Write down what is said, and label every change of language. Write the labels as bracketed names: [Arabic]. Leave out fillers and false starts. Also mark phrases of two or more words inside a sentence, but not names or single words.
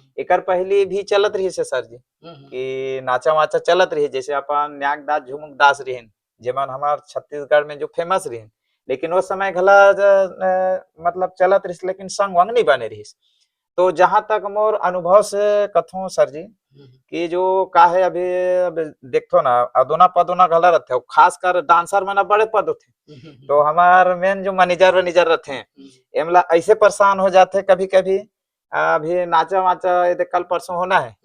[Chhattisgarhi] एकर पहले भी चलत रही है सर जी, हुँ, हुँ, कि नाचा वाचा चलत रही जैसे अपन न्याक दास झुमुक दास रहीन, जेमन हमार छत्तीसगढ़ में जो फेमस रहीन। लेकिन वो समय घला मतलब चलत रहीस लेकिन संग वंग नहीं बने रहीस। तो जहां तक मोर अनुभव से कथो सर जी, हुँ, कि जो का है अभी अब देखो ना अदोना पदोना घला रहते हो, खासकर डांसर मना बड़े पद होते। हुँ, हुँ, हुँ, तो हमार मेन जो मैनेजर वैनेजर रहते हैं, हुँ, एमला ऐसे परेशान हो जाते कभी कभी। अभी नाचा वाचा ये देख कल परसों होना है,